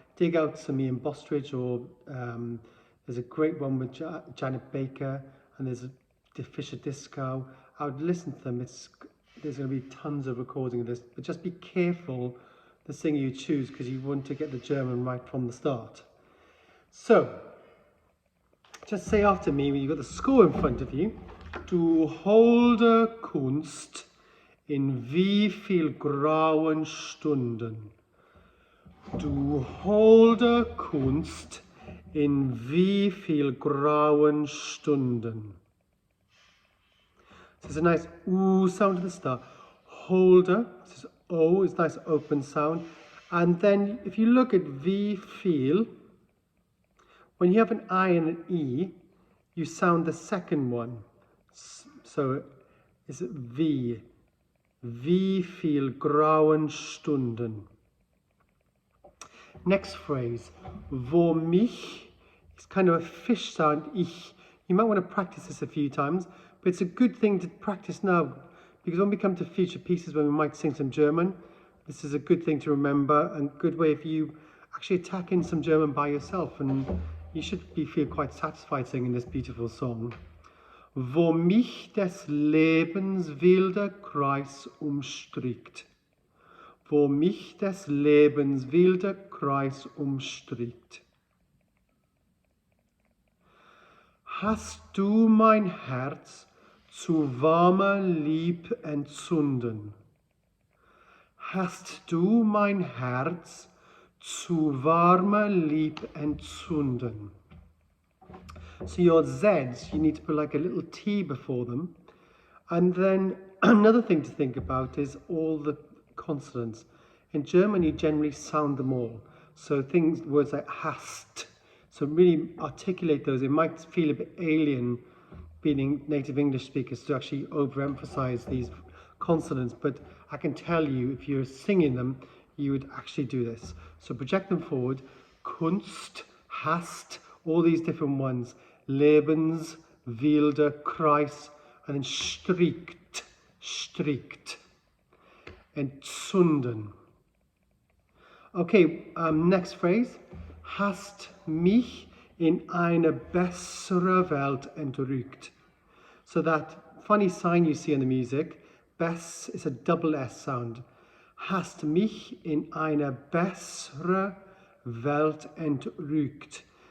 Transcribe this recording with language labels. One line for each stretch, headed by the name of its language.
English: Dig out some Ian Bostridge, or there's a great one with Janet Baker, and there's a Fisher Disco. I would listen to them. There's going to be tons of recording of this, but just be careful the singer you choose, because you want to get the German right from the start. So, just say after me when you've got the score in front of you.
German: Du holde Kunst, in wie viel grauen Stunden. Du holde Kunst, in wie viel grauen Stunden.
English: So it's a nice ooh sound at the start. Holder, this is O, it's a nice open sound. And then if you look at
German: wie viel,
English: when you have an I and an E, you sound the second one. So it's V.
German: Wie viel grauen Stunden.
English: Next phrase,
German: wo mich,
English: it's kind of a fish sound, ich. You might want to practice this a few times, but it's a good thing to practice now, because when we come to future pieces when we might sing some German, this is a good thing to remember and good way if you actually attack in some German by yourself, and you should feel quite satisfied singing this beautiful song.
German: Wo mich des Lebens wilder Kreis umstrickt. Wo mich des Lebens wilder Kreis umstrickt. Hast du mein Herz zu warmer Lieb entzünden? Hast du mein Herz zu warmer Lieb entzünden?
English: So your Zs, you need to put like a little T before them. And then another thing to think about is all the consonants. In German, you generally sound them all. So words like hast. So really articulate those. It might feel a bit alien being native English speakers to actually overemphasize these consonants, but I can tell you if you're singing them, you would actually do this. So project them forward. Kunst, hast, all these different ones.
German: Lebens, wilder, Kreis, and then strickt, strikt, entzünden.
English: Okay, next phrase.
German: Hast mich in eine bessere Welt entrückt.
English: So that funny sign you see in the music, Bess is a double S sound.
German: Hast mich in eine bessere Welt entrückt.